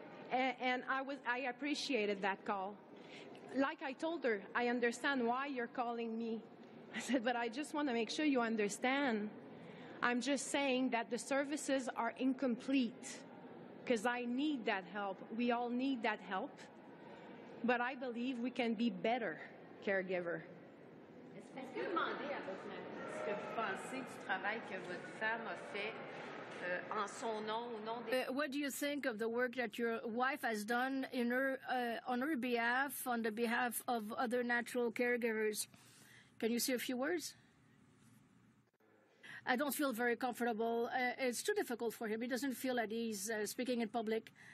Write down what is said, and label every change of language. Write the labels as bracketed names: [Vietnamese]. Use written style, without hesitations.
[English] And I appreciated that call. Like I told her, I understand why you're calling me. I said, but I just want to make sure you understand. I'm just saying that the services are incomplete because I need that help. We all need that help. But I believe we can be better caregiver. [French] Est-ce que vous demandez à votre mari ce que vous pensez du travail que votre femme a fait en son nom, au nom des... [English] What do you think of the work that your wife has done on her behalf, on the behalf of other natural caregivers? Can you say a few words? I don't feel very comfortable. It's too difficult for him. He doesn't feel at ease speaking in public.